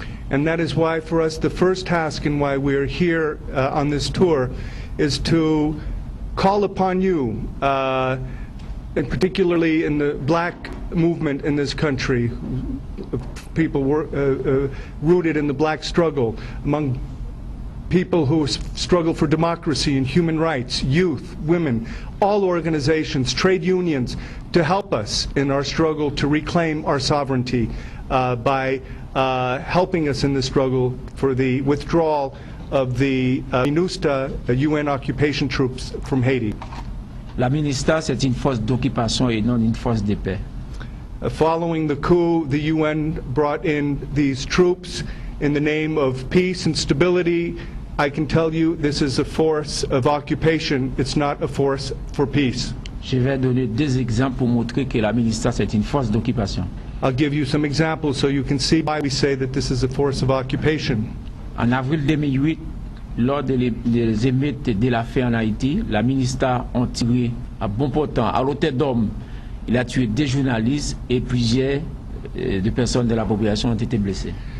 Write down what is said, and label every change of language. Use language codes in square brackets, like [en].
[en] And that is why for us the first task and why we're here on this tour is to call upon you, and particularly in the black movement in this country, people were rooted in the black struggle, among people who struggle for democracy and human rights, youth, women, all organizations, trade unions, to help us in our struggle to reclaim our sovereignty by helping us in the struggle for the withdrawal of the MINUSTA UN occupation troops from Haiti. [fr] La MINUSTA, c'est une force d'occupation et non une force de paix. [en] Following the coup, the UN brought in these troops in the name of peace and stability. I can tell you this is a force of occupation. It's not a force for peace. [fr] Je vais donner deux exemples pour montrer que la MINUSTA, c'est une force d'occupation. [en] I'll give you some examples so you can see why we say that this is a force of occupation. [fr] En avril 2008, lors des émeutes de la faim en Haïti, la MINUSTA ont tiré à bon portant à l'hôtel d'homme. Il a tué des journalistes et plusieurs de personnes de la population ont été blessées.